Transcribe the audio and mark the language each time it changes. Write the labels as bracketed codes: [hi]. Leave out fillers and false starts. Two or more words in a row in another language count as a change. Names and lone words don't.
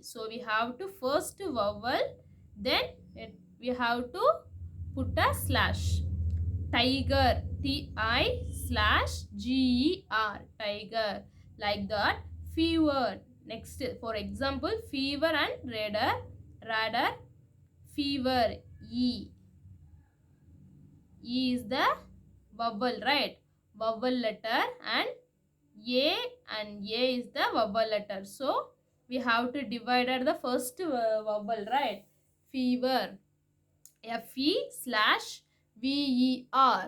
[en] So we have to first vowel, then we have to put a slash. Tiger, T-I slash G-E-R, tiger. Like that. Fever. Next, for example, fever and radar, fever, E. E is the vowel, right? Vowel letter, and A is the vowel letter. So we have to divide at the first vowel, right? Fever. F-E slash V-E-R.